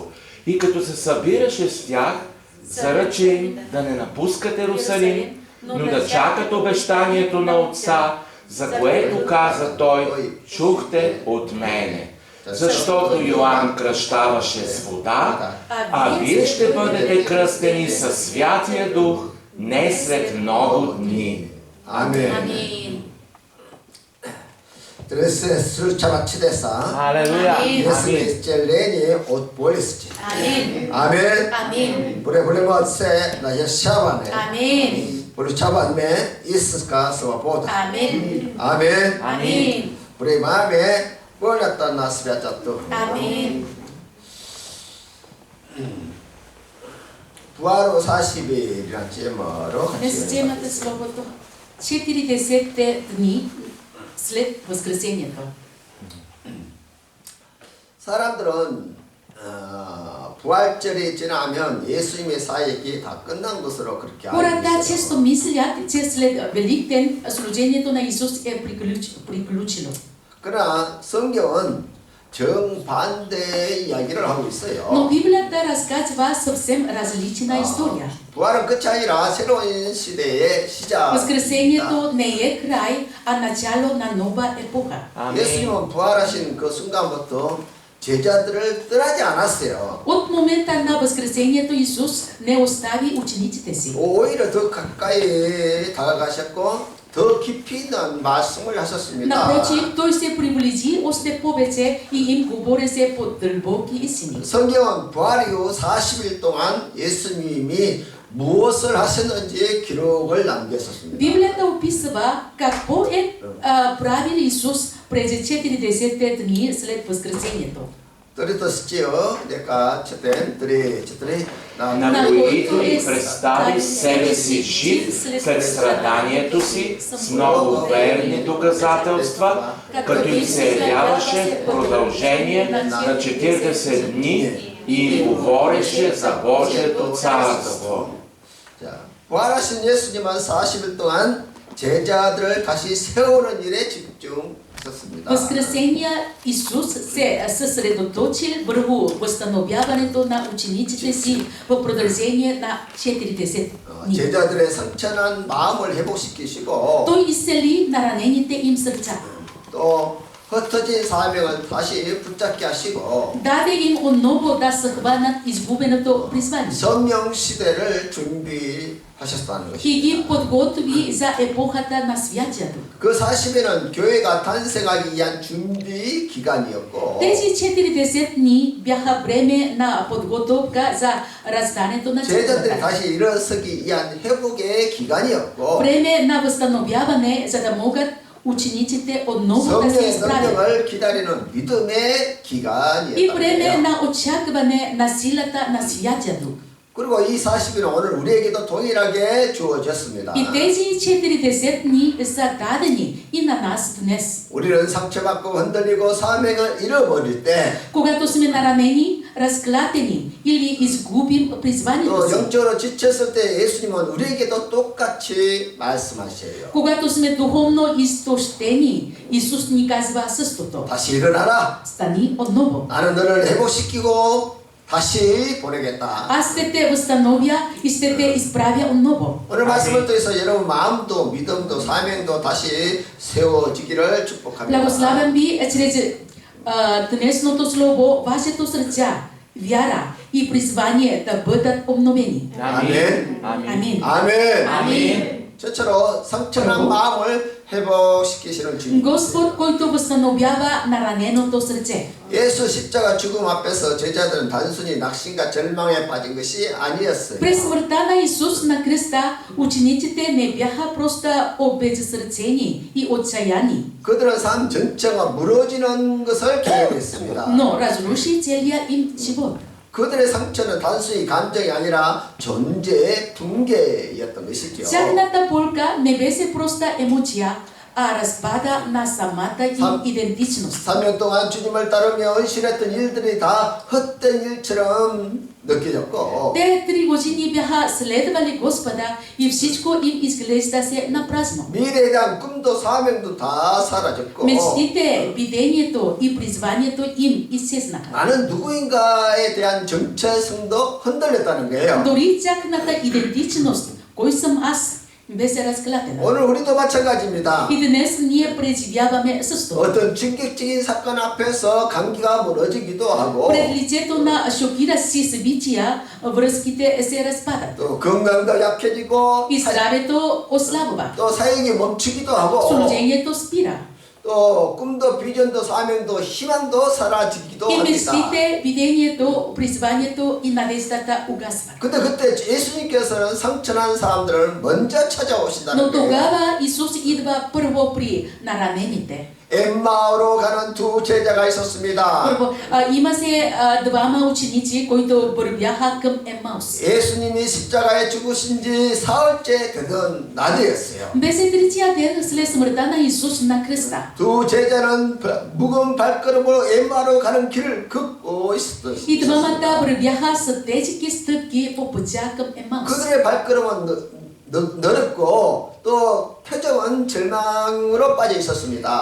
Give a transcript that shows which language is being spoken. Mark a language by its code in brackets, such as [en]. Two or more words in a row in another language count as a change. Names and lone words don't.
[bg] И като се събираше с тях, заръча им да не напускат Иерусалим, но да чакат обещанието на Отца, за което каза Той: чухте от мене. Защото Йоанн кръщаваше с вода, а вие ще бъдете кръстени със Святия Дух не след много дни. 아멘. 그래서 수차바치데사 [ko] 할렐루야. 예수의 젤레니 옷 보리스지. 아멘. 아멘. 아멘. 불에 불에마세 나 예샤바네. 아멘. 불에 차바네 이스가 서보다. 아멘. 아멘. 아멘. 불에 마음에 벌렸다 나스비아자또. 아멘. 부하로 40일이란 제목으로 [bg] Днес [ko] 같이 [bg] темата Словото 40 дни след Възкресението. [ko] 사람들은 부활절이 지나면 예수님의 사역이 다 끝난 것으로 그렇게 알고 [bg] Хората [ko] 있어요. [bg] често мислят, че след Великден служението на Исус е приключено. [ko] 그러나 성경은 정반대의 이야기를 하고 [bg] Но [ko] 있어요. [bg] Библията разказва съвсем различна история. [ko] 부활은 끝이 아니라 새로운 시대의 시작. [bg] Възкресението не е край, а начало на нова епоха. [ko] 예수님은 부활하신 그 순간부터 제자들을 떠나지 않았어요. [bg] От момента на Възкресението Исус не остави учениците си. [ko] 오히려 더 가까이 다가가셨고 더 깊이 있는 말씀을 하셨습니다. [bg] Напротив, той се приближи още повече и им говореше по дълбоки истини. [ko] 성경은 부활 이후 40일 동안 예수님이 무엇을 하셨는지 기록을 남겼었습니다. [bg] Библията описва какво е правил Исус през 40 дни след Възкресението. [ko] 들으셨지요? 내가 첫째 [bg] На които и представи себе си жив след страданието си с много верни доказателства, като им се явяваше в продължение на 40 дни и им говореше за Божието царство. [ko] 자, 부활하신 예수님은 40일 동안 제자들을 다시 세우는 일에 집중하셨습니다. [bg] Възкресения Исус се съсредоточил върху възстановяването на учениците си в продължение на 40 дни. [ko] 제자들의 상처난 마음을 회복시키시고 [bg] Той изцели наранените им сърца. [ko] 또 흩어진 사명을 다시 붙잡게 하시고 [bg] Даде им отново да съхванат изгубеното призвание. [ko] 성령 시대를 준비하셨다는 [bg] И ги [ko] 것입니다. [bg] подготви за епохата на Святия Дух. [ko] 그 40일은 교회가 탄생하기 위한 준비 기간이었고 [bg] Тези 40 дни бяха време на подготовка за раждането на [ko] 제자들이 [bg] църквата. [ko] 다시 일어서기 위한 회복의 기간이었고 [bg] Време на възстановяване, за да могат учениците отново да се [ko] 성령의 [bg] изправят. [ko] 능력을 기다리는 믿음의 [bg] И [ko] 기간이었다. [bg] време на очакване на силата на Святия Дух. [ko] 그리고 이 40일은 오늘 우리에게도 동일하게 주어졌습니다. [bg] И тези 40 дни са дадени и на нас днес. [ko] 우리는 상처받고 흔들리고 사명을 잃어버릴 때 [bg] Когато сме наранени, разклатени или изгубим [ko] 또 [bg] призванието си. [ko] 영적으로 지쳤을 때 예수님은 우리에게도 똑같이 말씀하셔요. [bg] Когато сме духовно изтощени, Исус ни казва същото. [ko] 다시 일어나라. [bg] Стани отново. [ko] 나는 너를 회복시키고 다시 보내겠다. [bg] Аз ще те възстановя и ще те изправя отново. [ko] 오늘 말씀을 통해서 여러분 마음도 믿음도 사명도 다시 세워지기를 축복합니다. [bg] Благославям ви чрез днесното слово, вашето сърце, вяра и призвание да бъдат обновени. Амин. Амин. [ko] 아멘. [bg] Амин. [ko] 저처럼 상처난 마음을 회복시키시는 주님. [bg] Господ, който възстановява нараненото сърце. [ko] 예수 십자가 죽음 앞에서 제자들은 단순히 낙심과 절망에 빠진 것이 아니었어요. [bg] През смъртта на Исус на кръста, учениците не бяха просто обезсърцени и отчаяни, [ko] 그들은 삶 전체가 무너지는 것을 경험했습니다. [bg] но разруши целия им живот. [ko] 그들의 상처는 단순히 감정이 아니라 존재의 붕괴였던 것이죠. [bg] Тяхната болка не беше проста емоция, а разпада на самата им [ko] 삼- [bg] идентичност. [ko] 3년 동안 주님을 따르며 헌신했던 일들이 다 헛된 일처럼 느껴졌고 [bg] Те 3 години бяха следвали Господа и всичко им изглеждаше напразно. [ko] 미래에 대한 꿈도 사명도 다 사라졌고 [bg] Мечтите, видението и призванието им изчезнаха. [ko] 나는 누구인가에 대한 정체성도 흔들렸다는 거예요. [bg] Дори тяхната идентичност, кой съм аз, беше разклатена. [ko] 오늘 우리도 마찬가지입니다. [bg] И днес ние преживяваме същото. [ko] 어떤 충격적인 사건 앞에서 감기가 무너지기도 하고 [bg] Пред лицето на шокиращи събития, връзките се разпадат. [ko] 또 건강도 약해지고 [bg] И здравето ослабва. [ko] 또 사역이 멈추기도 하고 [bg] Служението спира. [ko] 또 꿈도 비전도 사명도 희망도 사라지기도 [bg] И [ko] 합니다. [bg] мечтите, видението, призванието и надеждата угасват. [ko] 근데 그때 예수님께서는 상처난 사람들을 먼저 찾아오신다는 [bg] Но [ko] 거예요. [bg] тогава Исус идва първо при наранените. [ko] 엠마오로 가는 두 제자가 있었습니다. [bg] Първо, имаше двама ученици, които вървяха към Емаус. [ko] 예수님이 십자가에 죽으신 지 사흘째 되던 낮이었어요. [bg] Беше третия ден след смъртта на Исус на кръста. [ko] 두 제자는 무거운 발걸음으로 엠마오로 가는 길을 걷고 있었던 [bg] И двамата вървяха с тежки стъпки по пътя към Емаус. [ko] 그들의 발걸음은 넓고 또 표정은 절망으로 빠져 있었습니다.